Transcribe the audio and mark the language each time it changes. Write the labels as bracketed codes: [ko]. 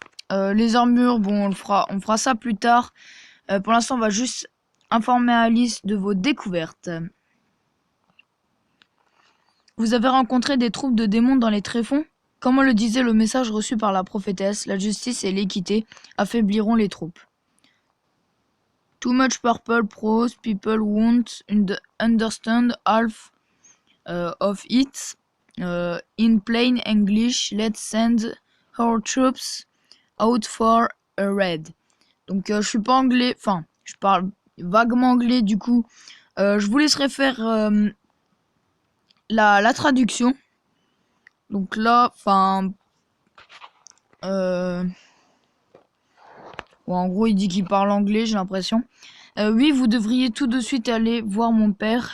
[fr] Les armures, bon, on fera ça plus tard. Pour l'instant, on va juste informer Alice de vos découvertes. Vous avez rencontré des troupes de démons dans les tréfonds? Comme le disait le message reçu par la prophétesse, la justice et l'équité affaibliront les troupes. [en] Too much purple prose, people won't understand half of it. In plain English, let's send our troops out for a raid. [fr] Donc je suis pas anglais, enfin je parle vaguement anglais du coup. Je vous laisserai faire la traduction. Donc là, enfin... Bon, en gros, il dit qu'il parle anglais, j'ai l'impression. Oui, vous devriez tout de suite aller voir mon père.